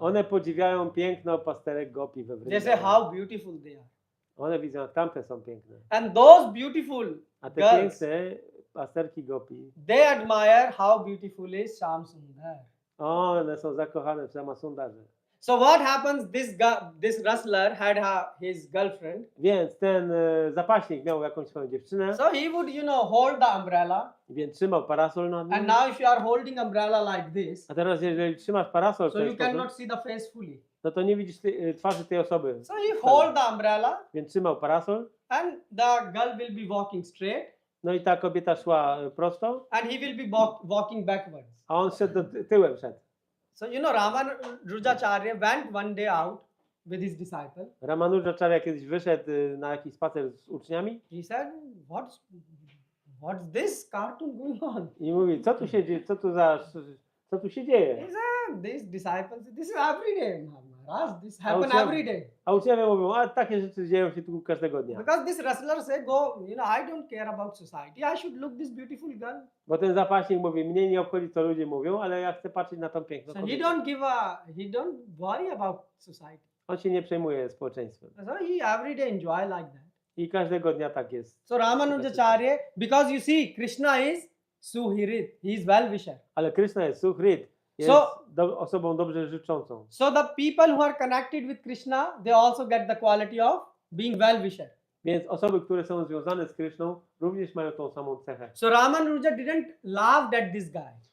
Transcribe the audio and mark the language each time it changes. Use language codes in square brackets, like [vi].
[pl] one podziwiają piękno pasterek gopi we [en] They say [pl] Vrindavan. [en] how beautiful they are. [pl] One widzą, jak tamte są piękne. [en] And those beautiful [pl] A te [en] girls, [pl] piękne pasterki gopi, [en] they admire how beautiful is Sham Sundar. [pl] one są zakochane w Samasundarze. [en] So what happens? This wrestler had his girlfriend. [pl] Więc ten zapaśnik miał jakąś swoją dziewczynę, [en] So he would, hold the umbrella. [pl] więc trzymał parasol nad nim. [en] And now if you are holding umbrella like this, [pl] A teraz jeżeli trzymasz parasol w [en] so [pl] ten [en] you [pl] sposób, [en] cannot see the face fully. [pl] no to nie widzisz twarzy tej osoby. [en] So he hold the umbrella [pl] Więc trzymał parasol, [en] and the girl will be walking straight [pl] no i ta kobieta szła prosto, [en] and he will be walking backwards. [pl] a on szedł tyłem szedł. [en] So Ramanujacharya went one day out with his disciple. [pl] Ramanujacharya kiedyś wyszedł na jakiś spacer z uczniami [en] He said, what's this cartoon going on? [pl] i mówi, co tu się dzieje, co tu się dzieje? [en] He said, these disciples, this is every day, Maharaj, this happen Okay. every day. [pl] A uczniowie mówią, a takie rzeczy dzieją się tu każdego dnia. [en] Because this wrestler say, I don't care about society. I should look this beautiful girl. [pl] Bo ten zapaśnik mówi, mnie nie obchodzi co ludzie mówią, ale ja chcę patrzeć na tą piękną [en] So he [pl] kobietę. [en] don't worry about society. [pl] On się nie przejmuje społeczeństwem. [en] So he every day enjoy like that. [pl] I każdego dnia tak jest. [en] So Ramanujacharya, because you see, Krishna is Suhrit. He is well-wisher. [pl] Ale Krishna jest Suhrit, jest osobą dobrze życzącą. [en] So the people who are connected with Krishna, they also get the quality of being well-wisher. [pl] Więc osoby, które są związane z Kryszną, również mają tą samą cechę. [en] So Ramanuja didn't laugh at this guy.